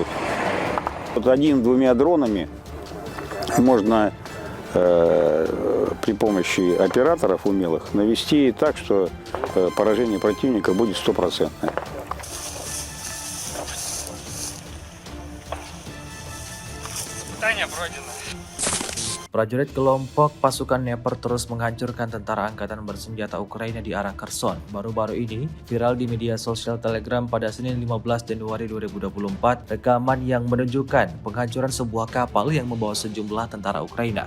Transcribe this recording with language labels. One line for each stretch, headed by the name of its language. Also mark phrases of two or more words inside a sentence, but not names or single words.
Russian: Вот 1-2 дронами можно при помощи операторов умелых навести так, что поражение противника будет 100%. Испытание пройдено.
Indonesian: Prajurit kelompok pasukan Dnepr terus menghancurkan tentara angkatan bersenjata Ukraina di arah Kherson. Baru-baru ini, viral di media sosial Telegram pada Senin 15 Januari 2024, rekaman yang menunjukkan penghancuran sebuah kapal yang membawa sejumlah tentara Ukraina.